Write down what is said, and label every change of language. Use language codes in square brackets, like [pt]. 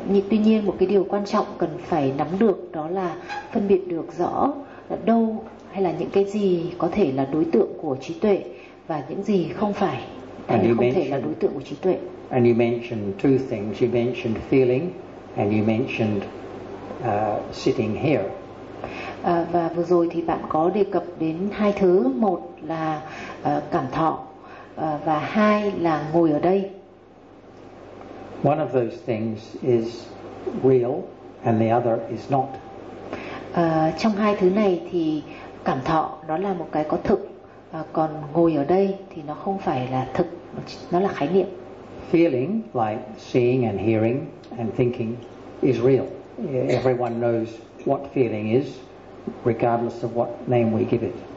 [vi] Tuy nhiên một cái điều quan trọng cần phải nắm được đó là phân biệt được rõ đâu hay là những cái gì có thể là đối tượng của trí tuệ và những gì không phải hay không thể là đối tượng của trí tuệ. [en] And you mentioned two things. You mentioned feeling and you mentioned sitting here. [vi] Và vừa rồi thì bạn có đề cập đến hai thứ. Một là cảm thọ và hai là ngồi ở đây. [en] One of those things is real and the other is not. [vi] Trong hai thứ này thì cảm thọ nó là một cái có thực, còn ngồi ở đây thì nó không phải là thực, nó là khái niệm. [en] Feeling like seeing and hearing and thinking is real. Everyone knows what feeling is regardless of what name we give it.